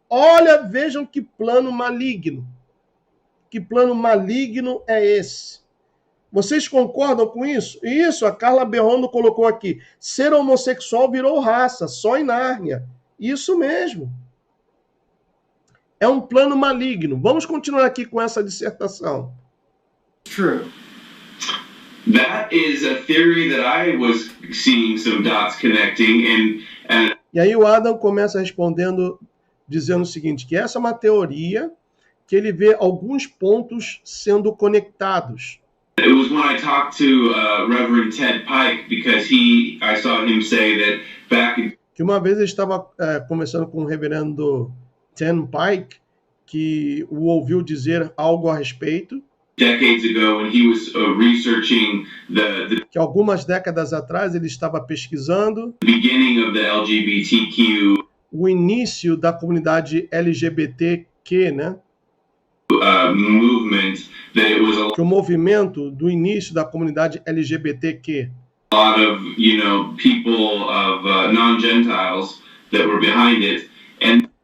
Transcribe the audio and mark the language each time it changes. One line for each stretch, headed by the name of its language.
Portuguese: Olha, vejam que plano maligno. Que plano maligno é esse? Vocês concordam com isso? Isso, a Carla Berrondo colocou aqui. Ser homossexual virou raça, só em Nárnia. Isso mesmo. É um plano maligno. Vamos continuar aqui com essa dissertação.
English: True. That is a theory that I was seeing some dots connecting, and
Portuguese: E aí o Adam começa respondendo, dizendo o seguinte, que essa é uma teoria que ele vê alguns pontos sendo conectados.
English: it was when I talked to Reverend Ted Pike, because I saw him say that back in
Portuguese: Que uma vez ele estava conversando com o reverendo Ted Pike, que o ouviu dizer algo a respeito,
English: decades ago, when he was researching the
Portuguese: que algumas décadas atrás ele estava pesquisando
English: beginning of the LGBTQ
Portuguese: o início da comunidade LGBTQ, né?
English: movement, that it was
Portuguese: Que o movimento do início da comunidade LGBTQ,
English: a lot of, people of non-Gentiles that were behind it, and